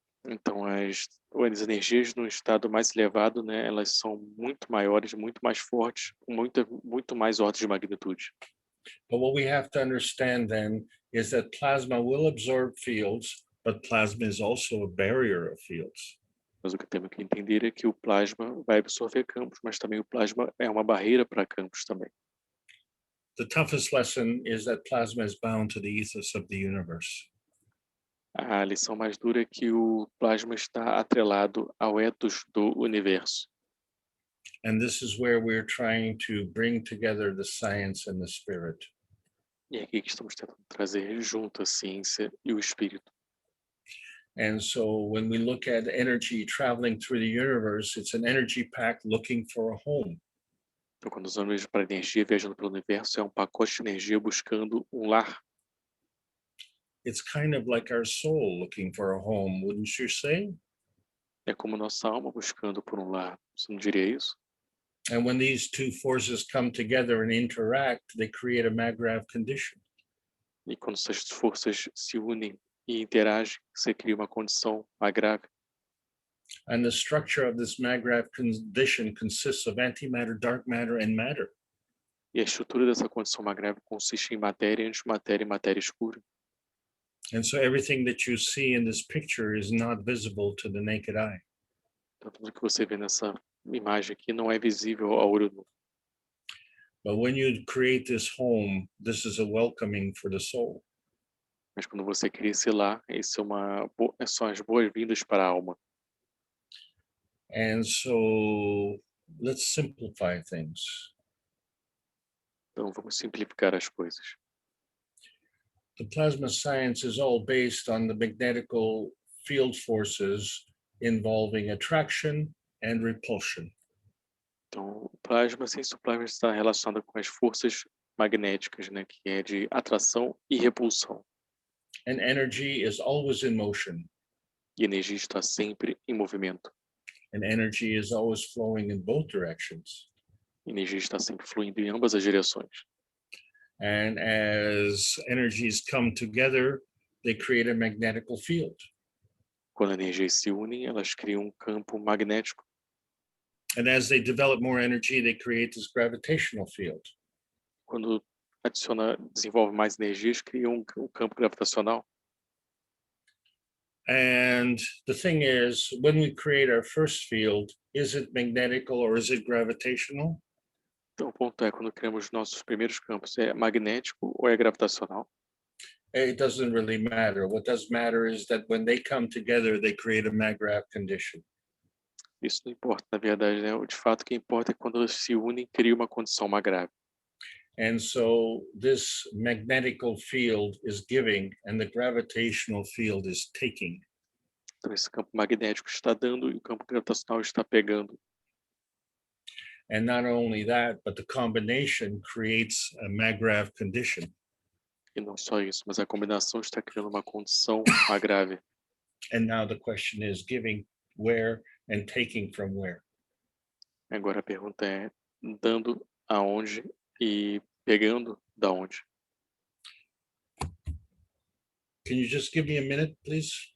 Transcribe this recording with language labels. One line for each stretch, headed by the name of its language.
Portuguese: Então, as energias no estado mais elevado, né, elas são muito maiores, muito mais fortes, com muito mais ordens de magnitude.
English: But what we have to understand then is that plasma will absorb fields, but plasma is also a barrier of fields.
Portuguese: Mas o que temos que entender é que o plasma vai absorver campos, mas também o plasma é uma barreira para campos também.
English: The toughest lesson is that plasma is bound to the ethos of the universe.
Portuguese: A lição mais dura é que o plasma está atrelado ao ethos do universo.
English: And this is where we're trying to bring together the science and the spirit.
Portuguese: E é aqui que estamos tentando trazer junto a ciência e o espírito.
English: And so when we look at energy traveling through the universe, it's an energy pack looking for a home.
Portuguese: Então, quando usamos para energia viajando pelo universo, é um pacote de energia buscando um lar.
English: It's kind of like our soul looking for a home, wouldn't you say?
Portuguese: É como nossa alma buscando por um lar. Você não diria isso?
English: And when these two forces come together and interact, they create a Maggrav condition.
Portuguese: E quando essas forças se unem e interagem, você cria uma condição mais grave.
English: And the structure of this Maggrav condition consists of antimatter, dark matter, and matter.
Portuguese: E a estrutura dessa condição mais grave consiste em matéria, antimatéria e matéria escura.
English: And so everything that you see in this picture is not visible to the naked eye.
Portuguese: Então, tudo que você vê nessa imagem aqui não é visível ao olho nu.
English: But when you create this home, this is a welcoming for the soul.
Portuguese: Mas quando você cria esse lar, isso são as boas-vindas para a alma.
English: And so let's simplify things.
Portuguese: Então, vamos simplificar as coisas.
English: The plasma science is all based on the magnetical field forces involving attraction and repulsion.
Portuguese: Então, o plasma, a ciência do plasma está relacionada com as forças magnéticas, né, que é de atração e repulsão.
English: And energy is always in motion.
Portuguese: E a energia está sempre em movimento.
English: And energy is always flowing in both directions.
Portuguese: A energia está sempre fluindo em ambas as direções.
English: And as energies come together, they create a magnetical field.
Portuguese: Quando as energias se unem, elas criam um campo magnético.
English: And as they develop more energy, they create this gravitational field.
Portuguese: Quando desenvolve mais energias, cria um campo gravitacional.
English: And the thing is, when we create our first field, is it magnetical or is it gravitational?
Portuguese: Então, o ponto é, quando criamos nossos primeiros campos, é magnético ou é gravitacional?
English: It doesn't really matter. What does matter is that when they come together, they create a Maggrav condition.
Portuguese: Isso não importa, na verdade, né? De fato, o que importa é quando eles se unem, cria uma condição mais grave.
English: And so this magnetical field is giving and the gravitational field is taking.
Portuguese: Então, esse campo magnético está dando e o campo gravitacional está pegando.
English: And not only that, but the combination creates a Maggrav condition.
Portuguese: E não só isso, mas a combinação está criando uma condição mais grave.
English: And now the question is giving where and taking from where.
Portuguese: Agora a pergunta é, dando aonde e pegando da onde?
English: Can you just give me a minute, please?